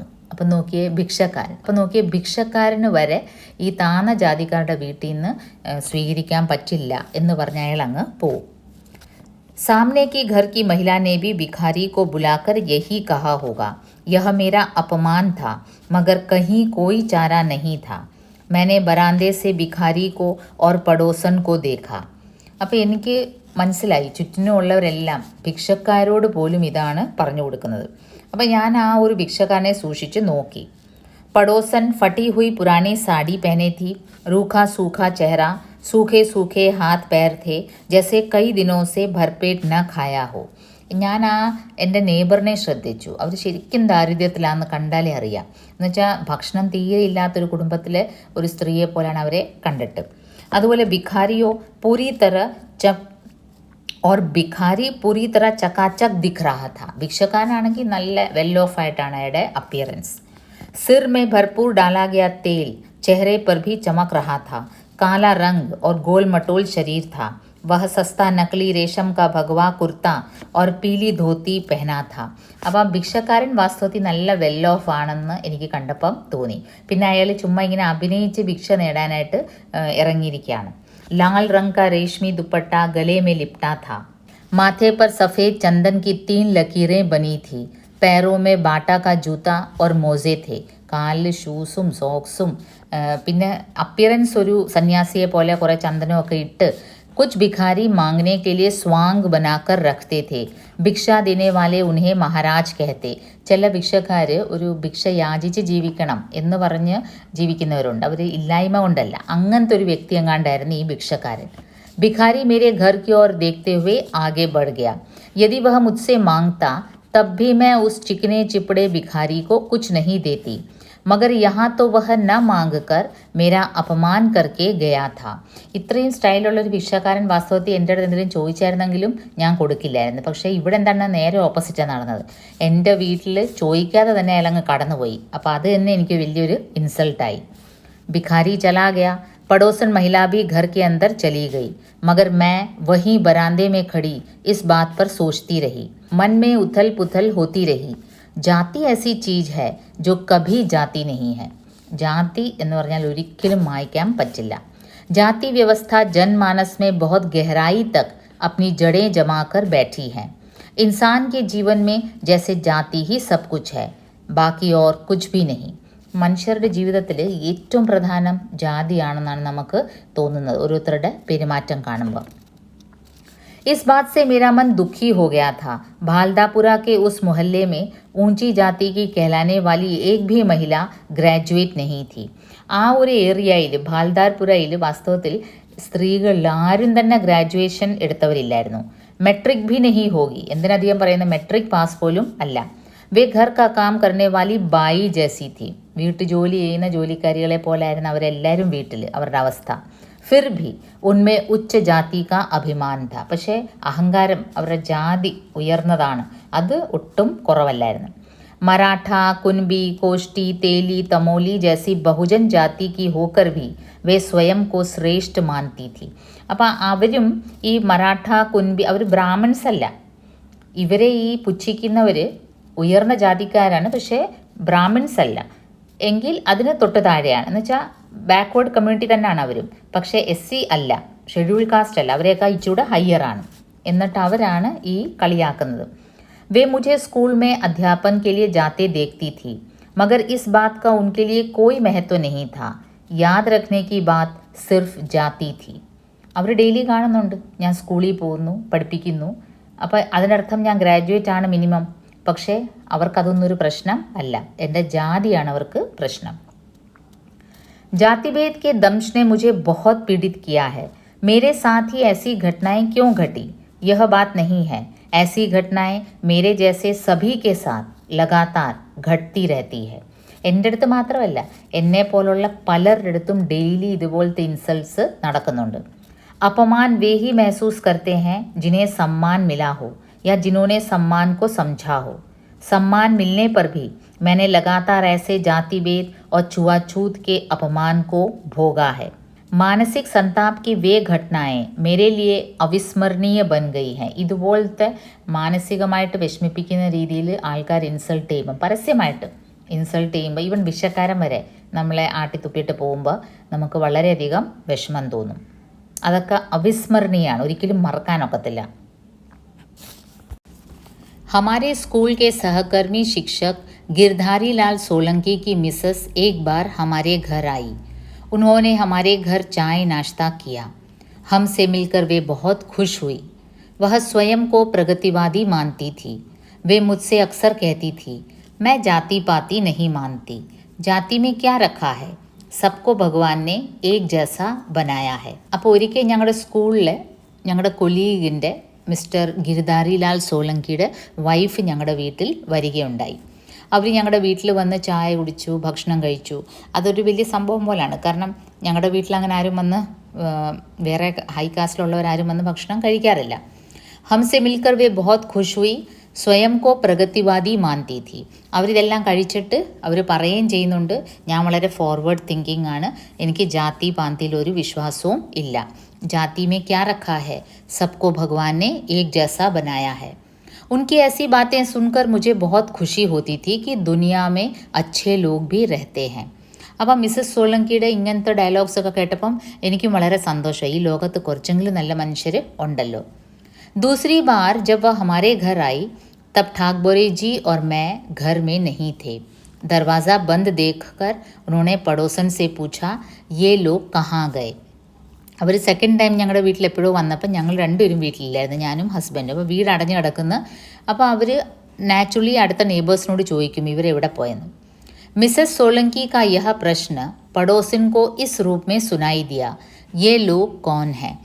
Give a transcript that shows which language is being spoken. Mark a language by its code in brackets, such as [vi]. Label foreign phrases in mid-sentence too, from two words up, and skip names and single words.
[ml] അപ്പം നോക്കിയേ ഭിക്ഷക്കാരന് വരെ ഈ താന്ന ജാതിക്കാരുടെ വീട്ടിൽ നിന്ന് സ്വീകരിക്കാൻ പറ്റില്ല എന്ന് പറഞ്ഞ അയാൾ അങ്ങ് പോവും. [hi] सामने की घर की महिला ने भी भिखारी को बुलाकर यही कहा होगा. यह मेरा अपमान था, मगर कहीं कोई चारा नहीं था. मैंने बरामदे से भिखारी को और पड़ोसन को देखा. [ml] അപ്പോൾ എനിക്ക് മനസ്സിലായി ചുറ്റിനുമുള്ളവരെല്ലാം ഭിക്ഷക്കാരോട് പോലും ഇതാണ് പറഞ്ഞു കൊടുക്കുന്നത്. അപ്പോൾ ഞാൻ ആ ഒരു ഭിക്ഷക്കാരനെ സൂക്ഷിച്ച് നോക്കി. [hi] पड़ोसन फटी हुई पुरानी साड़ी पहने थी. रूखा सूखा चेहरा, सूखे सूखे हाथ पैर थे, जैसे कई दिनों से भरपेट न खाया हो. [ml] ഞാൻ ആ എൻ്റെ നെയ്ബറിനെ ശ്രദ്ധിച്ചു. അവർ ശരിക്കും ദാരിദ്ര്യത്തിലാണെന്ന് കണ്ടാലേ അറിയാം. എന്നുവെച്ചാൽ ഭക്ഷണം തീരെ ഇല്ലാത്തൊരു കുടുംബത്തിലെ ഒരു സ്ത്രീയെ പോലെയാണ് അവരെ കണ്ടിട്ട്. [hi] അതുപോലെ भिखारियो पूरी तरह पूरी तरह चकाचक दिख रहा था. [ml] ഭിക്ഷക്കാരനാണെങ്കിൽ നല്ല [en] well off [ml] ആയിട്ടാണ് അയാളുടെ അപ്പിയറൻസ്. [hi] सिर में भरपूर डाला गया तेल चेहरे पर भी चमक रहा था. काला रंग और गोल मटोल शरीर था. वह सस्ता नकली रेशम का भगवा कुर्ता और पीली धोती पहना था. [ml] അപ്പോൾ ആ ഭിക്ഷക്കാരൻ വാസ്തവത്തിൽ നല്ല [en] well off [ml] ആണെന്ന് എനിക്ക് കണ്ടപ്പം തോന്നി. പിന്നെ അയാൾ ചുമ്മാ ഇങ്ങനെ അഭിനയിച്ച് ഭിക്ഷ നേടാനായിട്ട് ഇറങ്ങിയിരിക്കുകയാണ്. [hi] लाल रंग का रेशमी दुपट्टा गले में लिपटा था. माथे पर सफ़ेद चंदन की 3 लकीरें बनी थी. पैरों में बाटा का जूता और मोजे थे. [ml] കാലിൽ ഷൂസും സോക്സും, പിന്നെ അപ്പിയറൻസ് ഒരു സന്യാസിയെ പോലെ കുറേ ചന്ദനമൊക്കെ ഇട്ട്. [hi] कुछ भिखारी मांगने के लिए स्वांग बनाकर रखते थे. ഭിക്ഷ देने वाले उन्हें महाराज कहते. [ml] ചില ഭിക്ഷക്കാർ ഒരു ഭിക്ഷ യാചിച്ച് ജീവിക്കണം എന്ന് പറഞ്ഞ് ജീവിക്കുന്നവരുണ്ട്. അവർ ഇല്ലായ്മ കൊണ്ടല്ല, അങ്ങനത്തെ ഒരു വ്യക്തി എങ്ങാണ്ടായിരുന്നു ഈ ഭിക്ഷക്കാരൻ. [hi] भिखारी मेरे घर की ओर देखते हुए आगे बढ़ गया. यदि वह मुझसे मांगता तब भी मैं उस चिकने चिपड़े भिखारी को कुछ नहीं देती. मगर यहाँ तो वह न मांग कर मेरा अपमान करके गया था. [ml] ഇത്രയും സ്റ്റൈലുള്ളൊരു ഭിക്ഷക്കാരൻ വാസ്തവത്തിൽ എൻ്റെ അടുത്ത് എന്തെങ്കിലും ചോദിച്ചായിരുന്നെങ്കിലും ഞാൻ കൊടുക്കില്ലായിരുന്നു. പക്ഷേ ഇവിടെ എന്താണ് നേരെ ഓപ്പോസിറ്റാണ് നടന്നത്. എൻ്റെ വീട്ടിൽ ചോദിക്കാതെ തന്നെ അയാൾ അങ്ങ് കടന്നുപോയി. അപ്പോൾ അത് തന്നെ എനിക്ക് വലിയൊരു ഇൻസൾട്ടായി. [hi] भिखारी चला गया. पड़ोसन महिला भी घर के अंदर चली गई. मगर मैं वहीं बरामदे में खड़ी इस बात पर सोचती रही. मन में उथल पुथल होती रही. जाति ऐसी चीज़ है जो कभी जाति नहीं है. [ml] जाति എന്ന് പറഞ്ഞാൽ ഒരിക്കലും മായ്ക്കാൻ പറ്റില്ല. [hi] जाति व्यवस्था जनमानस में बहुत गहराई तक अपनी जड़ें जमाकर बैठी है. इंसान के जीवन में जैसे जाति ही सब कुछ है, बाकी और कुछ भी नहीं. [ml] മനുഷ്യരുടെ ജീവിതത്തിൽ ഏറ്റവും പ്രധാനം ജാതിയാണെന്നാണ് നമുക്ക് തോന്നുന്നത് ഓരോരുത്തരുടെ പെരുമാറ്റം കാണുമ്പോൾ. [hi] इस बात से मेरा मन दुखी हो गया था. भालदापुरा के उस मोहल्ले में ऊंची जाति की कहलाने वाली एक भी महिला ഗ്രാജുവേറ്റ് नहीं थी. [ml] ആ ഒരു ഏരിയയിൽ ഭാൽദാർപുരയിൽ വാസ്തവത്തിൽ സ്ത്രീകളിൽ ആരും തന്നെ ഗ്രാജുവേഷൻ എടുത്തവരില്ലായിരുന്നു. [hi] मेट्रिक भी नहीं होगी, [ml] എന്തിനധികം പറയുന്ന [en] matric pass [ml] പോലും അല്ല. [hi] वे घर का काम करने वाली बाई जैसी थी. [ml] വീട്ടു ജോലി ചെയ്യുന്ന ജോലിക്കാരികളെ പോലായിരുന്നു അവരെല്ലാവരും വീട്ടിൽ അവരുടെ അവസ്ഥ. [hi] फिर भी उनमें ഉच्च जाति का अभिमान था. [ml] പക്ഷേ അഹങ്കാരം, അവരുടെ ജാതി ഉയർന്നതാണ്, അത് ഒട്ടും കുറവല്ലായിരുന്നു. [hi] मराठा, कुनबी, कोष्टी, तेली, तमोली जैसी बहुजन जाति की होकर भी वे स्वयं को श्रेष्ठ मानती थी. [ml] അപ്പോൾ അവരും ഈ മറാഠ, കുൻബി, അവർ ബ്രാഹ്മൺസ് അല്ല. ഇവരെ ഈ പുച്ഛിക്കുന്നവർ ഉയർന്ന ജാതിക്കാരാണ്, പക്ഷേ ബ്രാഹ്മിൺസ് അല്ല. എങ്കിൽ അതിന് തൊട്ട് താഴെയാണ്, എന്ന് വെച്ചാൽ [en] backward community [ml] തന്നെയാണ് അവരും. പക്ഷേ SC അല്ല, [en] schedule caste [ml] അല്ല, അവരെയൊക്കെ ഇച്ചിരി ഹയ്യറാണ്. എന്നിട്ട് അവരാണ് ഈ കളിയാക്കുന്നത്. [hi] वे मुझे स्कूल में अध्यापन के लिए जाते देखती थी, मगर इस बात का उनके लिए कोई महत्व नहीं था. याद रखने की बात सिर्फ जाती थी. [ml] അവർ ഡെയിലി കാണുന്നുണ്ട്, ഞാൻ സ്കൂളിൽ പോകുന്നു, പഠിപ്പിക്കുന്നു, അപ്പോൾ അതിനർത്ഥം ഞാൻ ഗ്രാജുവേറ്റ് ആണ് മിനിമം. പക്ഷേ അവർക്കതൊന്നൊരു പ്രശ്നം അല്ല, എൻ്റെ ജാതിയാണ് അവർക്ക് പ്രശ്നം. [hi] जातिभेद के दंश ने मुझे बहुत पीड़ित किया है. मेरे साथ ही ऐसी घटनाएं क्यों घटी, यह बात नहीं है. ऐसी घटनाएं मेरे जैसे सभी के साथ लगातार घटती रहती है. [ml] എൻ്റെ അടുത്ത് മാത്രമല്ല, എന്നെ പോലുള്ള പലരുടെ അടുത്തും ഡെയിലി ഇതുപോലത്തെ ഇൻസൾട്ട്സ് നടക്കുന്നുണ്ട്. [hi] अपमान वे ही महसूस करते हैं जिन्हें सम्मान मिला हो या जिन्होंने सम्मान को समझा हो. सम्मान मिलने पर भी मैंने लगातार ऐसे जाति भेद और छुआछूत के अपमान को भोगा है. मानसिक संताप की वे घटनाएं मेरे लिए अविस्मरणीय बन गई हैं. [ml] ഇതുപോലത്തെ മാനസികമായിട്ട് വിഷമിപ്പിക്കുന്ന രീതിയിൽ ആൾക്കാർ ഇൻസൾട്ട് ചെയ്യുമ്പോൾ, പരസ്യമായിട്ട് ഇൻസൾട്ട് ചെയ്യുമ്പോൾ, ഈവൻ ഭിക്ഷക്കാരൻ വരെ നമ്മളെ ആട്ടിത്തുപ്പിയിട്ട് പോകുമ്പോൾ നമുക്ക് വളരെയധികം വിഷമം തോന്നും. അതൊക്കെ അവിസ്മരണീയമാണ്, ഒരിക്കലും മറക്കാനൊക്കത്തില്ല. [hi] हमारे स्कूल के सहकर्मी शिक्षक गिरधारी लाल सोलंकी की मिसेस एक बार हमारे घर आई. उन्होंने हमारे घर चाय नाश्ता किया. हमसे मिलकर वे बहुत खुश हुई. वह स्वयं को प्रगतिवादी मानती थी. वे मुझसे अक्सर कहती थी, मैं जाति पाति नहीं मानती. जाति में क्या रखा है, सबको भगवान ने एक जैसा बनाया है. [ml] അപ്പോൾ ഒരിക്കൽ ഞങ്ങളുടെ സ്കൂളിലെ ഞങ്ങളുടെ കൊലീഗിൻ്റെ മിസ്റ്റർ ഗിരിധാരിലാൽ സോളങ്കിയുടെ വൈഫ് ഞങ്ങളുടെ വീട്ടിൽ വരികയുണ്ടായി. അവർ ഞങ്ങളുടെ വീട്ടിൽ വന്ന് ചായ കുടിച്ചു, ഭക്ഷണം കഴിച്ചു. അതൊരു വലിയ സംഭവം പോലാണ്. കാരണം ഞങ്ങളുടെ വീട്ടിൽ അങ്ങനെ ആരും വന്ന്, വേറെ ഹൈ കാസ്റ്റിലുള്ളവരാരും വന്ന് ഭക്ഷണം കഴിക്കാറില്ല. [hi] हमसे मिलकर वे बहुत खुश हुई, स्वयं को प्रगतिवादी मानती थी. [ml] അവരിതെല്ലാം കഴിച്ചിട്ട് അവർ പറയുകയും ചെയ്യുന്നുണ്ട്, ഞാൻ വളരെ [en] forward thinking [ml] ആണ്, എനിക്ക് ജാതി പാന്തിയിലൊരു വിശ്വാസവും ഇല്ല. [hi] जाति में क्या रखा है, सबको भगवान ने एक जैसा बनाया है. उनकी ऐसी बातें सुनकर मुझे बहुत खुशी होती थी कि दुनिया में अच्छे लोग भी रहते हैं. [ml] അപ്പം മിസ്സസ് സോളങ്കിയുടെ ഇങ്ങനത്തെ ഡയലോഗ്സ് ഒക്കെ കേട്ടപ്പം എനിക്കും വളരെ സന്തോഷമായി, ഈ ലോകത്ത് കുറച്ചെങ്കിലും നല്ല മനുഷ്യർ ഉണ്ടല്ലോ. [hi] दूसरी बार जब वह हमारे घर आई तब ठाकबोरे जी और मैं घर में नहीं थे. दरवाज़ा बंद देखकर उन्होंने पड़ोसन से पूछा, ये लोग कहाँ गए. [ml] അവർ [en] second time [ml] ഞങ്ങളുടെ വീട്ടിൽ എപ്പോഴും വന്നപ്പോൾ ഞങ്ങൾ രണ്ടുപേരും വീട്ടിലില്ലായിരുന്നു, ഞാനും ഹസ്ബൻഡും. അപ്പോൾ വീട് അടഞ്ഞു കിടക്കുന്ന, അപ്പോൾ അവർ നാച്ചുറലി അടുത്ത നെയ്ബേഴ്സിനോട് ചോദിക്കും ഇവരെവിടെ പോയെന്ന്. [hi] मिसेस सोलंकी का यह प्रश्न पड़ोसिन को इस रूप में सुनाई दिया, ये लोग कौन है.